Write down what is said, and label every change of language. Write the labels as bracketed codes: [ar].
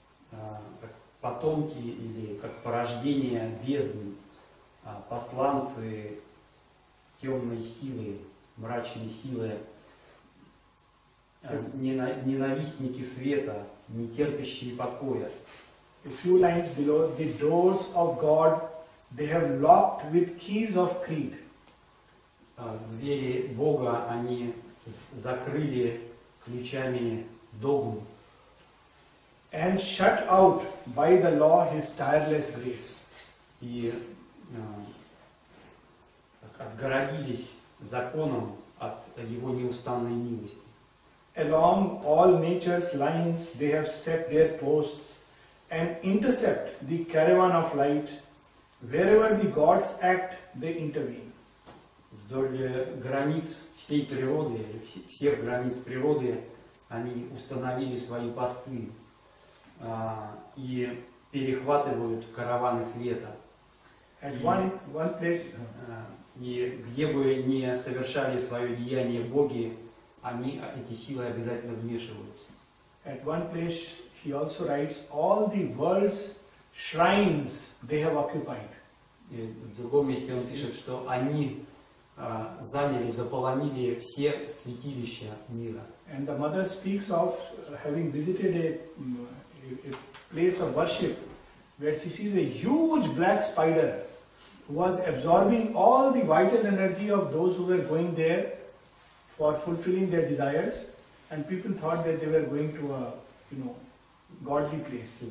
[ru] Как потомки или как порождение бездны, посланцы темной силы, мрачной силы, ненавистники света, не терпящие покоя. [en] A few lines below, the doors of God they have locked with keys of creed. [ru] Двери Бога они закрыли ключами догм. [en] And shut out by the law his tireless grace. [ru] И отгородились законом от его неустанной милости. [en] Along all nature's lines they have set their posts and intercept the caravan of light. Wherever the gods act, they intervene. [ru] Вдоль границ всей природы, всех границ природы, они установили свои посты и перехватывают караваны света. [en] At one place, [ru] И где бы ни совершали свое деяние боги, эти силы обязательно вмешиваются. [en] at one place he also writes, all the world's shrines they have occupied. [ru] И в другом месте он пишет, что они заполонили все святилища мира. [en] And the mother speaks of having visited a place of worship where she sees a huge black spider was absorbing all the vital energy of those who were going there for fulfilling their desires, and people thought that they were going to a, godly place.